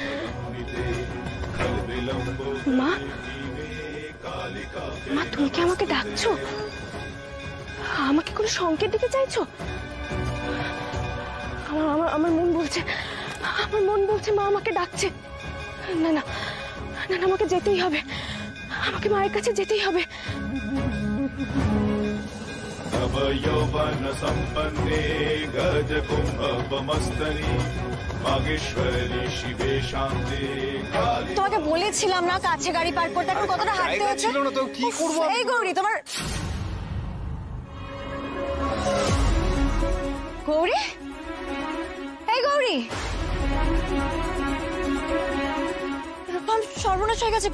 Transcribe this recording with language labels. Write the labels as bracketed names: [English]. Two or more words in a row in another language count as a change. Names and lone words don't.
[Bangla] মা, মা তুমি কি আমাকে ডাকছো? আমাকে কোনো সংকেত দিতে চাইছো? আমার মন বলছে, আমার মন বলছে মা আমাকে ডাকছে। না না না, আমাকে যেতেই হবে, আমাকে মায়ের কাছে যেতেই হবে। [Sanskrit] तव यौवन सम्पन्ने गजकुम्भमस्तनि मागेश्वरी शिवे शान्ते [Bangla] তোমাকে বলেছিলাম না কাছে গাড়ি পার্ক করতে, এখন কতটা হাঁটতে হচ্ছে। ছিল না তো কি করব? এই গৌরী, তোমার গৌরী, এই গৌরী, রূপম সর্বনাশ হয়ে গেছে।